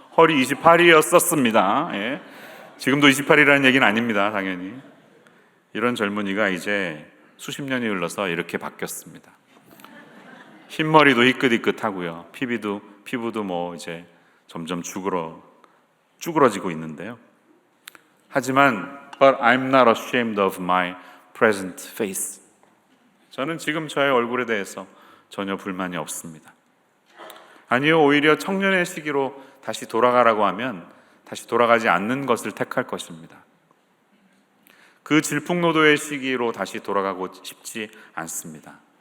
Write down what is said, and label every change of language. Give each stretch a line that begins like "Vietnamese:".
Korean: 허리 28이었었습니다. 예. 지금도 28이라는 얘기는 아닙니다. 당연히. 이런 젊은이가 이제 수십 년이 흘러서 이렇게 바뀌었습니다. 흰머리도 희끗희끗하고요. 피부도 뭐 이제 점점 쭈그러지고 있는데요. 하지만
English: But I'm not ashamed of my present face.
Korean: 저는 지금 저의 얼굴에 대해서 전혀 불만이 없습니다. 아니요, 오히려 청년의 시기로 다시 돌아가라고 하면 다시 돌아가지 않는 것을 택할 것입니다. 그 질풍노도의 시기로 다시 돌아가고 싶지 않습니다.